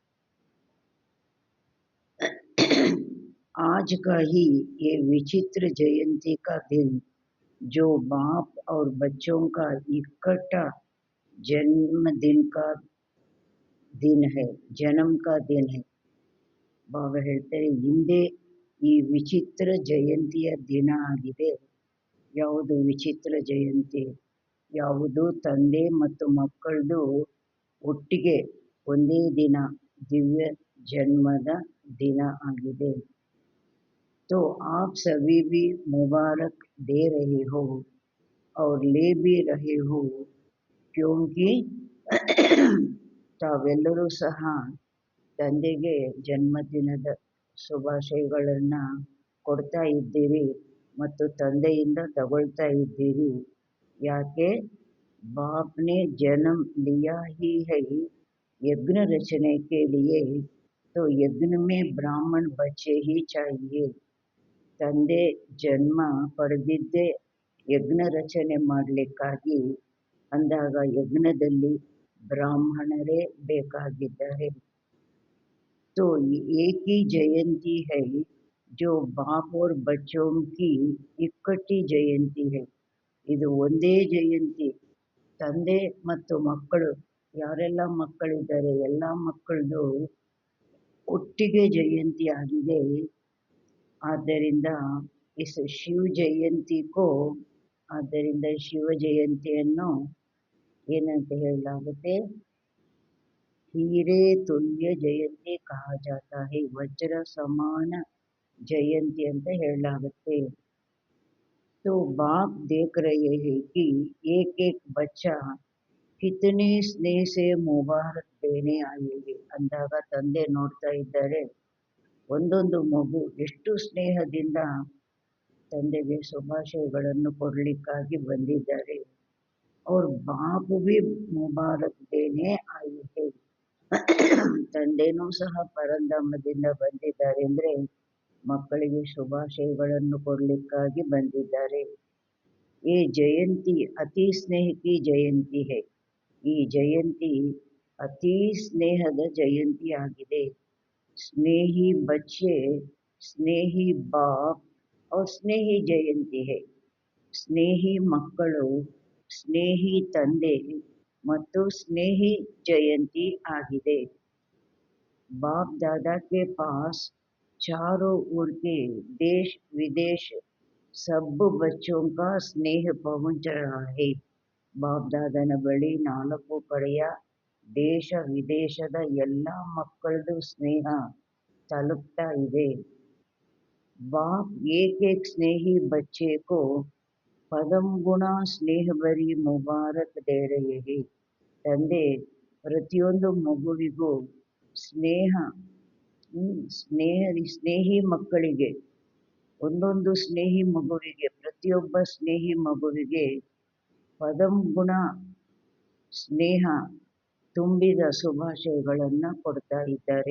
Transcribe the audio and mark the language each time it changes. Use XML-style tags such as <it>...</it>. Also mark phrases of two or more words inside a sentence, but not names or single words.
<hi>आज का ही ये विचित्र जयंती का दिन जो बाप और बच्चों का इकट्ठा जन्मदिन का दिन है, जन्म का दिन है।</hi> <kn>ಬಾಬಾ ಹೇಳ್ತಾರೆ, ಹಿಂದೆ ಈ ವಿಚಿತ್ರ ಜಯಂತಿಯ ದಿನ ಆಗಿದೆ। ಯಾವುದು ವಿಚಿತ್ರ ಜಯಂತಿ? ಯಾವುದು ತಂದೆ ಮತ್ತು ಮಕ್ಕಳದು ಒಟ್ಟಿಗೆ ಒಂದೇ ದಿನ ದಿವ್ಯ ಜನ್ಮದ ದಿನ ಆಗಿದೆ।</kn> <hi>तो आप सभी भी मुबारक दे रहे हो और ले भी रहे हो, क्योंकि</hi> <kn>ತಾವೆಲ್ಲರೂ ಸಹ ತಂದೆಗೆ ಜನ್ಮದಿನದ ಶುಭಾಶಯಗಳನ್ನು ಕೊಡ್ತಾ ಇದ್ದೀರಿ ಮತ್ತು ತಂದೆಯಿಂದ ತಗೊಳ್ತಾ ಇದ್ದೀರಿ।</kn> <hi>ಯಾಕೆ? बापने जन्म लिया ही है यज्ञ रचने के लिए, तो यज्ञ में ब्राह्मण बच्चे ही चाहिए।</hi> <kn>ತಂದೆ ಜನ್ಮ ಪಡೆದಿದ್ದೇ ಯಜ್ಞ ರಚನೆ ಮಾಡಲಿಕ್ಕಾಗಿ, ಅಂದಾಗ ಯಜ್ಞದಲ್ಲಿ ಬ್ರಾಹ್ಮಣರೇ ಬೇಕಾಗಿದ್ದಾರೆ।</kn> <hi>तो एक ही जयंती है जो बाप और बच्चों की इकट्ठी जयंती है।</hi> <kn>ಇದು ಒಂದೇ ಜಯಂತಿ, ತಂದೆ ಮತ್ತು ಮಕ್ಕಳು, ಯಾರೆಲ್ಲ ಮಕ್ಕಳಿದ್ದಾರೆ ಎಲ್ಲ ಮಕ್ಕಳದು ಒಟ್ಟಿಗೆ ಜಯಂತಿ ಆಗಿದೆ। ಆದ್ದರಿಂದ ಇಸ್ ಶಿವ ಜಯಂತಿಗೂ, ಆದ್ದರಿಂದ ಶಿವ ಜಯಂತಿಯನ್ನು ಏನಂತ ಹೇಳಲಾಗುತ್ತೆ?</kn> <hi>हीरे तुल्य जयंती कहा जाता है, वज्र समान जयंती</hi> <kn>ಅಂತ ಹೇಳಲಾಗುತ್ತೆ।</kn> <hi>तो बाप देख रहे हैं कि एक एक बच्चा कितने स्नेह से मुबारक देने आए हैं।</hi> <kn>ಅಂದಾಗ ತಂದೆ ನೋಡ್ತಾ ಇದ್ದಾರೆ, ಒಂದೊಂದು ಮಗು ಎಷ್ಟು ಸ್ನೇಹದಿಂದ ತಂದೆಗೆ ಶುಭಾಶಯಗಳನ್ನು ಕೊಡಲಿಕ್ಕಾಗಿ ಬಂದಿದ್ದಾರೆ।</kn> <hi>और बाप भी मुबारक देने आई है.</hi> <kn>ತಂದೆನೂ ಸಹ ಪರಂಧಾಮದಿಂದ ಬಂದಿದ್ದಾರೆ ಅಂದ್ರೆ ಮಕ್ಕಳಿಗೆ ಶುಭಾಶಯಗಳನ್ನು ಕೊಡ್ಲಿಕ್ಕಾಗಿ ಬಂದಿದ್ದಾರೆ.</kn> <hi>ये जयंती अति स्नेह की जयंती है.</hi> <kn>ಈ ಜಯಂತಿ ಅತಿ ಸ್ನೇಹದ ಜಯಂತಿ ಆಗಿದೆ.</kn> <hi>स्नेही बच्चे, स्नेही बाप और स्नेही जयंती है.</hi> <kn>ಸ್ನೇಹಿ ಮಕ್ಕಳು, ಸ್ನೇಹಿ ತಂದೆ ಮತ್ತು ಸ್ನೇಹಿ ಜಯಂತಿ ಆಗಿದೆ.</kn> <hi>बाप दादा के पास चारों ओर के देश विदेश सब बच्चों का स्नेह पहुंच रहा है.</hi> <kn>बाप दादाನ ಬಳಿ 4 ಕಡೆಯ ದೇಶ ವಿದೇಶದ ಎಲ್ಲ ಮಕ್ಕಳದು ಸ್ನೇಹ ತಲುಪ್ತಾ ಇದೆ.</kn> <hi>बाप एक एक स्नेही बच्चे को पदम गुणा स्नेह भरी मुबारक दे रहे हैं.</hi> <kn>ತಂದೆ ಪ್ರತಿಯೊಂದು ಮಗುವಿಗೂ ಸ್ನೇಹಿ ಮಕ್ಕಳಿಗೆ, ಒಂದೊಂದು ಸ್ನೇಹಿ ಮಗುವಿಗೆ, ಪ್ರತಿಯೊಬ್ಬ ಸ್ನೇಹಿ ಮಗುವಿಗೆ ಪದಂ ಗುಣ ಸ್ನೇಹ ತುಂಬಿದ ಶುಭಾಶಯಗಳನ್ನು ಕೊಡ್ತಾ ಇದ್ದಾರೆ.</kn>